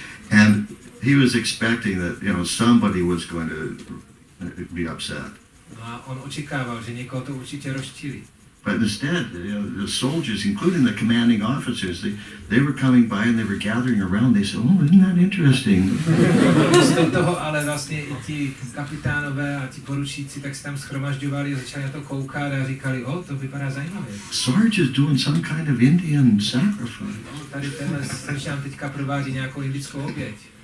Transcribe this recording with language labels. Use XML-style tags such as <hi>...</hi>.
<en>And he was expecting that, somebody was going to be upset.</en> <cs>A on očekával, že někoho to určitě rozčilí.</cs> <en>But instead, the soldiers, including the commanding officers, they were coming by and they were gathering around. They said, "Oh, isn't that interesting?"</en> <cs>Místo toho ale vlastně i ti kapitánové a ti poručíci tak se tam shromažďovali a začali na to koukat a říkali, to vypadá zajímavě.</cs> <en>Sarge is doing some kind of Indian sacrifice.</en> <cs>Tady tenhle slyšám teďka provádí nějakou indickou oběť.</cs>